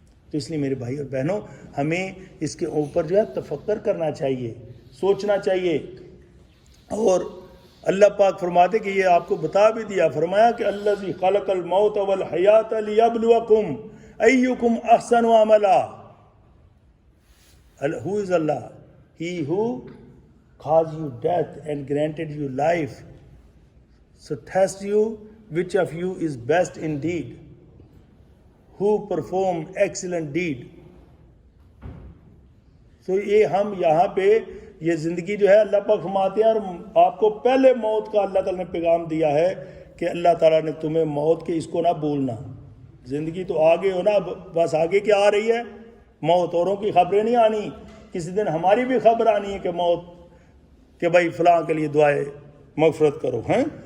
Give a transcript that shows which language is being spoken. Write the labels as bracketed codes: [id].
[ur] تو اس لیے میرے بھائی اور بہنوں ہمیں اس کے اوپر جو ہے تفکر کرنا چاہیے، سوچنا چاہیے. اور اللہ پاک فرماتے کہ یہ آپ کو بتا بھی دیا، فرمایا کہ [ar] الذی خلق الموت والحیات لیبلوکم ایکم احسن عملا. [en] Who is Allah? He who caused you death and granted you life, so test you which of you is best indeed, who perform excellent deed. [ur] So یہ ہم یہاں پہ یہ زندگی جو ہے اللہ پاک فرماتے ہیں، اور آپ کو پہلے موت کا اللہ تعالیٰ نے پیغام دیا ہے کہ اللہ تعالیٰ نے تمہیں موت کے اس کو نہ بھولنا. زندگی تو آگے ہو نا، بس آگے کیا آ رہی ہے؟ موت. اوروں کی خبریں نہیں آنی، کسی دن ہماری بھی خبر آنی ہے کہ موت، کہ بھائی فلاں کے لیے دعائے مغفرت کرو ہیں.